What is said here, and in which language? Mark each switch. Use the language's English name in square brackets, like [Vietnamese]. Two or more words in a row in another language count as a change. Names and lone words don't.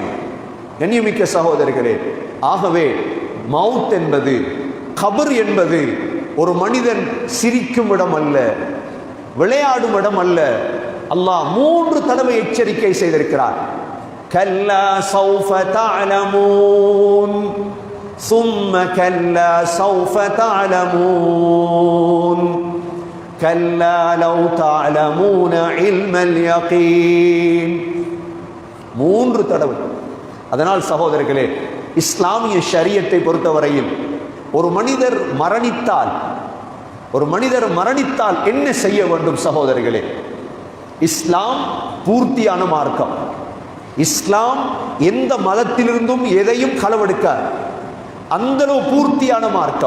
[Tamil] கண்ணியமிக்க சகோதரர்களே, ஆகவே மவுத் என்பது, கபர் என்பது ஒரு மனிதன் சிரிக்கும் இடம் அல்ல, விளையாடும் இடம் அல்ல. அல்லாஹ் 3 தடவை எச்சரிக்கை செய்திருக்கிறார். [Arabic] كلا سوف تعلمون ثم كلا سوف تعلمون كلا لو تعلمون علم اليقين. [Tamil] 3 தடவை. அதனால் சகோதரர்களே, இஸ்லாமிய ஷரியத்தை பொறுத்தவரையில் ஒரு மனிதர் மரணித்தால் என்ன செய்ய வேண்டும் சகோதரர்களே? இஸ்லாம் பூர்த்தியான மார்க்கம். இஸ்லாம் எந்த மதத்திலிருந்தும் எதையும் களவெடுக்கார், அந்தளவு பூர்த்தியான மார்க்கம்.